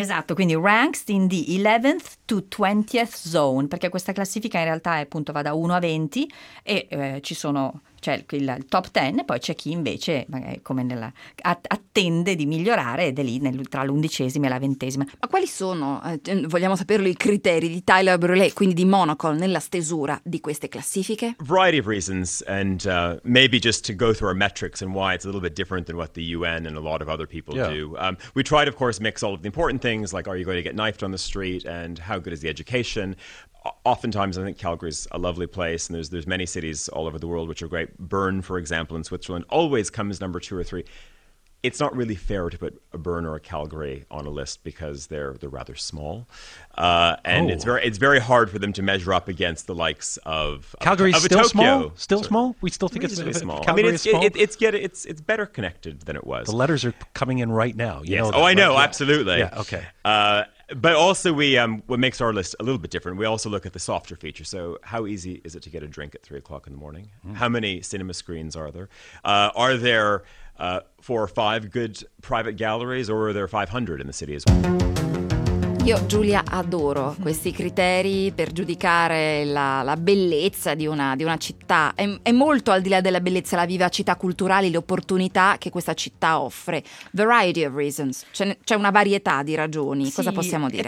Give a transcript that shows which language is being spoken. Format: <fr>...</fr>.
<it>Esatto, quindi</it> <en>ranked in the 11th to 20th zone,</en> <it>perché questa classifica in realtà è, appunto, va da 1 a 20 e ci sono... c'è il top 10 e poi c'è chi invece come nella, attende di migliorare ed è lì tra l'undicesima e la ventesima. Ma quali sono, vogliamo saperlo, i criteri di Tyler Brulé, quindi di Monocle, nella stesura di queste classifiche?</it> <en>Variety of reasons and maybe just to go through our metrics and why it's a little bit different than what the UN and a lot of other people do. We tried of course mix all of the important things like are you going to get knifed on the street and how good is the education. Oftentimes, I think Calgary is a lovely place, and there's many cities all over the world which are great. Bern, for example, in Switzerland, always comes number two or three. It's not really fair to put a Bern or a Calgary on a list because they're rather small, and it's very hard for them to measure up against the likes of Calgary. Still small. Calgary, I mean, it's better connected than it was. The letters are coming in right now. I know, absolutely. Yeah. Okay. But also, we what makes our list a little bit different, we also look at the softer features. So how easy is it to get a drink at 3 o'clock in the morning? Mm. How many cinema screens are there? Are there 4 or 5 good private galleries, or are there 500 in the city as well?</en> <it>Io, Giulia, adoro questi criteri per giudicare la bellezza di una città. È molto al di là della bellezza, la vivacità culturale, le opportunità che questa città offre.</it> <en>Variety of reasons.</en> <it>C'è una varietà di ragioni. Sì, cosa possiamo dire?</it>